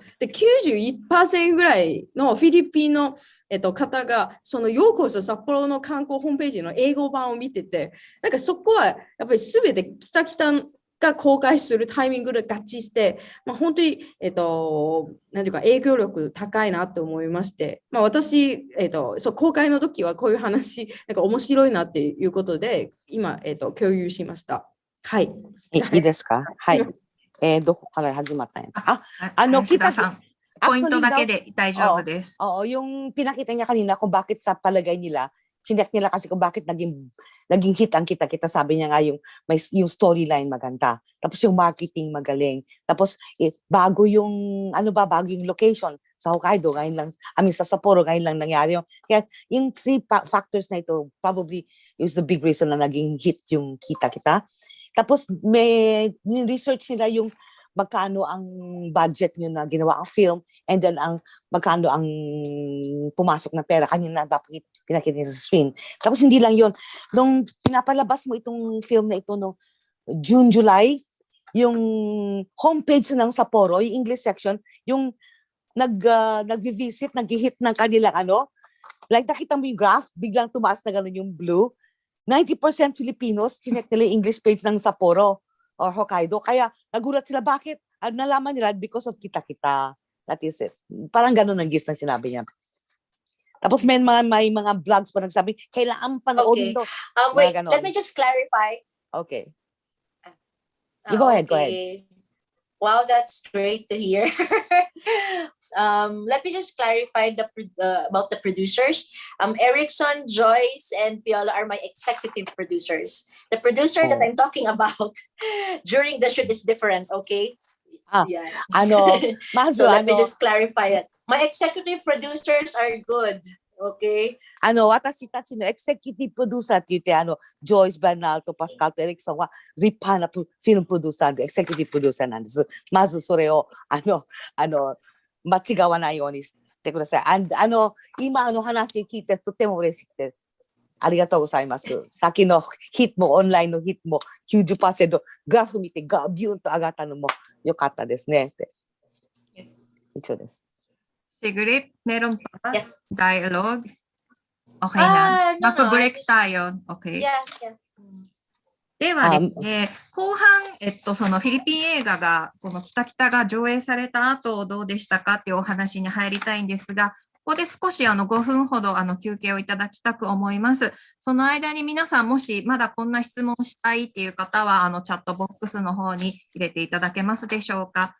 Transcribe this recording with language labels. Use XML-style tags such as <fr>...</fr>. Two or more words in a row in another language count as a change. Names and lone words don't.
<ja>で、91% ぐらいのフィリピンの、方が、そのようこそ札幌の観光ホームページの英語版を見てて、なんかそこはやっぱり全て北が公開するタイミングで合致して、本当に、なんていうか影響力高いなと思いまして、私、公開の時はこういう話、なんか面白いなっていうことで、今、共有しました。はい。いいですか？はい。どこから始まったんや？林田さん、ポイントだけで大丈夫です。</ja> <tl>yung pinakita niya kanina kung bakit sa palagay nila, sinek nila kasi kung bakit naging hit ang kita-kita, sabi niya nga yung storyline maganda, tapos yung marketing magaling, tapos bago yung location sa Hokkaido ngayon lang, sa Sapporo ngayon lang nangyari yung, kaya yung</tl> <en>three factors</en> <tl>na ito</tl> <en>probably is the big reason</en> <tl>na naging hit yung kita-kita. Tapos may research nila yung magkano ang budget nyo na ginawa ang film,</tl> <en>and then</en> <tl>magkano ang pumasok na pera kanina pinakita niya sa screen. Tapos hindi lang yun, nung pinapalabas mo itong film na ito no June, July, yung homepage ng Sapporo, yung</tl> <en>English section,</en> <tl>yung nag-visit, nag-hit ng kanilang like nakita mo yung graph, biglang tumaas na gano'n yung blue. 90% Filipinos, chinek nila yung</tl> <en>English page</en> <tl>ng Sapporo or Hokkaido. Kaya nagulat sila, bakit? Nalaman nila</tl> <en>because of</en> <tl>kita-kita.</tl> <en>That is it.</en> <tl>Parang gano'n ang gist na sinabi niya. Tapos may mga vlogs pa nagsabi, kailangan panoodin to.</tl> <en>Wait, let me just clarify. Okay. You go ahead. Wow, that's great to hear. Let me just clarify about the producers. Erickson, Joyce, and Piola are my executive producers. The producer that I'm talking about during the shoot is different, okay? Yeah. Mazo, so let me just clarify it. My executive producers are good, okay?</en> <ja>私たちの</ja> <en>executive producer</en> <ja>って言って、Joyce, Bernaldo, Pascal と Erickson は立派なフィルムプロデューサーで</ja> <en>executive producer</en> <ja>なんです。まずそれを間違わないようにしてください。今話聞いてとても嬉しくてありがとうございます。先のヒットもオンラインのヒットも 90%、グラフ見てビューンと上がったのも良かったですね。以上です。</ja> <tl>Sigrid, meron pa dialogue? Okay na. Magpa-break tayo. Okay. Yeah.</tl> <ja>ではですね、後半、そのフィリピン映画が、この北北が上映された後どうでしたかっていうお話に入りたいんですが、ここで少し5分ほど休憩をいただきたく思います。その間に皆さん、もしまだこんな質問したいっていう方は、チャットボックスの方に入れていただけますでしょうか。</ja>